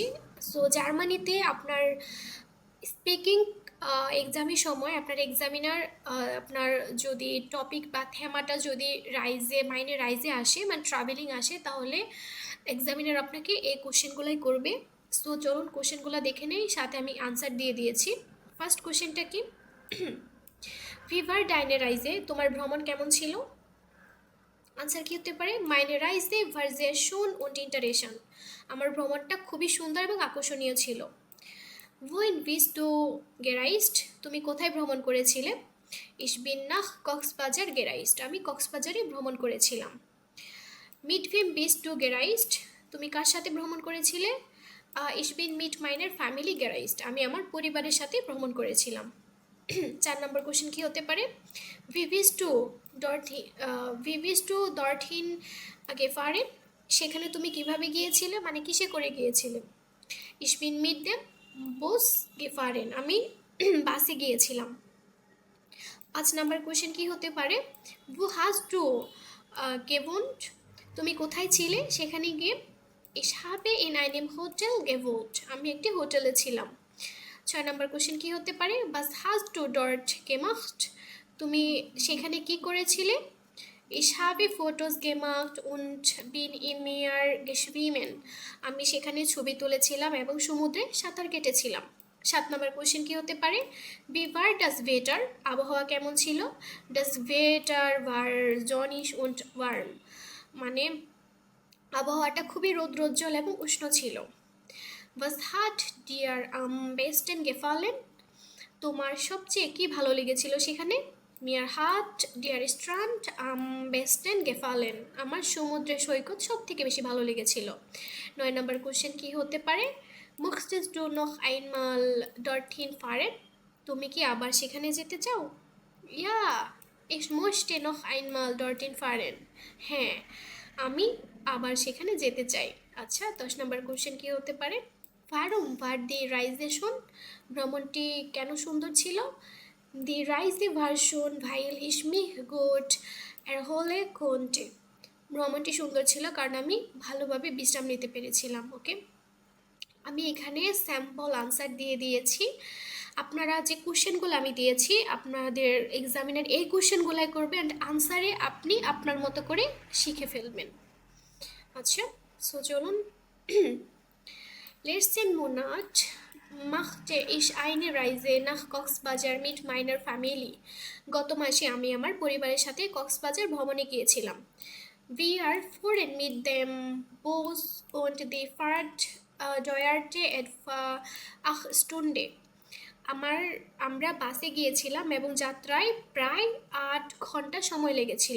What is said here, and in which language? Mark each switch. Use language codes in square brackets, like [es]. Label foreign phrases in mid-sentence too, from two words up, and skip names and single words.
[bn] সো জার্মানিতে আপনার স্পিকিং এক্সামের সময় আপনার এক্সামিনার আপনার যদি টপিক বা থেমাটা যদি [de] Reise meine Reise [bn] আসে মানে ট্রাভেলিং আসে, তাহলে এক্সামিনার আপনাকে এই কোশ্চেনগুলোই করবে। সো চলুন কোশ্চেনগুলো দেখে নেই, সাথে আমি আনসার দিয়ে দিয়েছি। ফার্স্ট কোশ্চেনটা কি, [de] Wie war deine Reise [bn] তোমার ভ্রমণ কেমন ছিল? আনসার কি হতে পারে, [de] Meine Reise war sehr schön und interessant, [bn] আমার ভ্রমণটা খুবই সুন্দর এবং আকর্ষণীয় ছিল। [de] wohin bist du gereist, [bn] তুমি কোথায় ভ্রমণ করেছিলে? [de] ich bin nach কক্সবাজার gereist, [bn] আমি কক্সবাজারে ভ্রমণ করেছিলাম। [de] mit wem bist du gereist, [bn] তুমি কার সাথে ভ্রমণ করেছিলে? [de] ich bin mit meiner Family gereist, [bn] আমি আমার পরিবারের সাথে ভ্রমণ করেছিলাম। 4 নম্বর কোশ্চেন কি হতে পারে, [de] Wie bist du dorthin gefahren, [bn] সেখানে তুমি কিভাবে গিয়েছিলে মানে কিসে করে গিয়েছিলে? [de] ich bin mit dem Bus gefahren, [bn] আমি বাসে গিয়েছিলাম। 5 নাম্বার কোশ্চেন কি হতে পারে, [de] wo hast du gewohnt, [bn] তুমি কোথায় ছিলে সেখানে গিয়ে? [de] ich habe in einem Hotel gewohnt, [bn] আমি একটি হোটেলে ছিলাম। 6 নাম্বার কোশ্চেন কি হতে পারে, [de] was hast du dort gemacht, [bn] তুমি সেখানে কি করেছিলে? [de] ich habe Fotos gemacht und bin im Meer geschwommen, [bn] আমি সেখানে ছবি তুলেছিলাম এবং সমুদ্রে সাঁতার কেটেছিলাম। 7 নম্বর কোশ্চেন কি হতে পারে, [de] wie war das Wetter, [bn] আবহাওয়া কেমন ছিল? [de] das Wetter war sonnig und warm, [bn] মানে আবহাওয়াটা খুবই রৌদ্রোজ্জ্বল এবং উষ্ণ ছিল। [de] was hat dir am besten gefallen, [bn] তোমার সবচেয়ে কি ভালো লেগেছিল সেখানে? [de] mir hat der Strand am besten gefallen, [bn] আমার সমুদ্রের সৈকত সব থেকে বেশি ভালো লেগেছিল। 9 নম্বর কোশ্চেন কি হতে পারে, [de] möchtest du noch einmal dorthin fahren, [bn] তুমি কি আবার সেখানে যেতে চাও? [de] ja ich möchte noch einmal dorthin fahren, [bn] হ্যাঁ আমি আবার সেখানে যেতে চাই। আচ্ছা, 10 নম্বর কোশ্চেন কি হতে পারে, [de] warum war die Reise schön, [bn] ভ্রমণটি কেন সুন্দর ছিল? [de] Die Reise war schön weil ich mich gut erhole konnte। [bn] ভ্রমণটি সুন্দর ছিল কারণ আমি ভালোভাবে বিশ্রাম নিতে পেরেছিলাম। ওকে, আমি এখানে স্যাম্পল আনসার দিয়ে দিয়েছি। আপনারা যে কোশ্চেনগুলো আমি দিয়েছি আপনাদের এক্সামিনার এই কোশ্চেনগুলাই করবে অ্যান্ড আনসারে আপনি আপনার মতো করে শিখে ফেলবেন। আচ্ছা, সো চলুন। [de] Letzten Monat machte ich eine Reise nach কক্সবাজার mit meiner Family। [bn] গত মাসে আমি আমার পরিবারের সাথে কক্সবাজার ভ্রমণে গিয়েছিলাম। [de] Wir fuhren mit dem Bus und die Fahrt dauerte etwa 8 Stunden। [bn] আমরা বাসে গিয়েছিলাম এবং যাত্রায় প্রায় 8 ঘন্টা সময় লেগেছিল।